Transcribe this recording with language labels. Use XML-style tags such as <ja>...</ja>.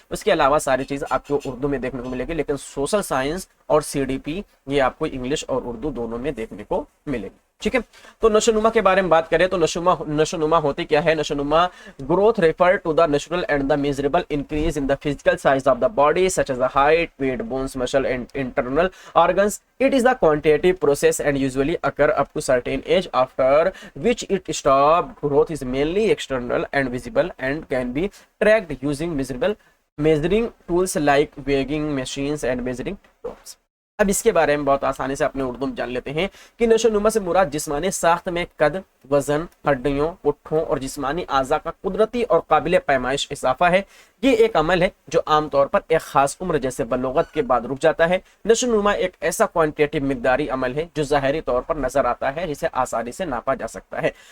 <hi>उसके अलावा सारी चीज आपको उर्दू में देखने को मिलेगी, लेकिन सोशल साइंस और सीडीपी ये आपको इंग्लिश और उर्दू दोनों में देखने को मिलेगी, ठीक है। तो नशोनुमा के बारे में बात करें तो नशोनुमा होती क्या है?</hi> <en>नशोनुमा growth refer to the natural and the measurable increase in the physical size of the body such as the height, weight, bones, muscle and internal organs. It is the quantitative process and usually occur up to certain age, after which it stop. Growth is mainly external and visible and can be tracked using measuring tools like weighing machines and measuring probes.</en> <hi>अब इसके बारे में बहुत आसानी से अपने उर्दू में जान लेते हैं कि नशोनुमा से मुराद जिस्मानी साख्त में कद, वजन, हड्डियों, पुट्ठों और जिस्मानी आज़ा का कुदरती और काबिल पैमाइश इजाफा है। ये एक अमल है जो आमतौर पर एक खास उम्र जैसे बलोगत के बाद रुक जाता है। नशोनुमा एक ऐसा क्वांटिटेटिव मिकदारी अमल है जो ज़ाहिरी तौर पर नजर आता है, जिसे आसानी से नापा जा सकता है।</hi>